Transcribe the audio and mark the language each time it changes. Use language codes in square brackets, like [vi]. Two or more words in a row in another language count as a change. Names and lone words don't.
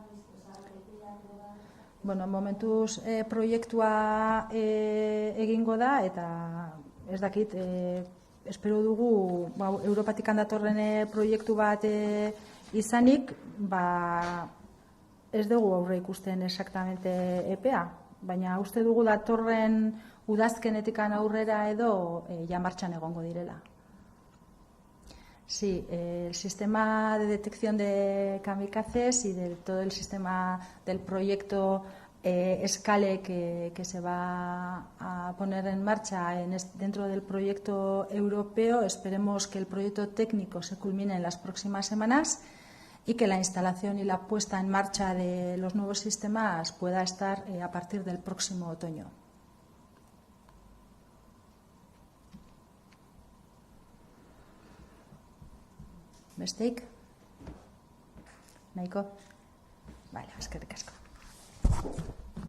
[eu] Bueno, momentuz proiektua egingo da eta ez dakit, espero dugu Europatik datorren proiektu bat izanik, ez dugu aurre ikusten exactamente epea, baina uste dugu datorren udazkenetikan aurrera edo ja martxan egongo direla. [es] Sí, el sistema de detección de kamikazes y de todo el sistema del proyecto Escale que se va a poner en marcha dentro del proyecto europeo. Esperemos que el proyecto técnico se culmine en las próximas semanas y que la instalación y la puesta en marcha de los nuevos sistemas pueda estar a partir del próximo otoño. [eu] Besteik? Nahiko? Bale, eskerrik asko.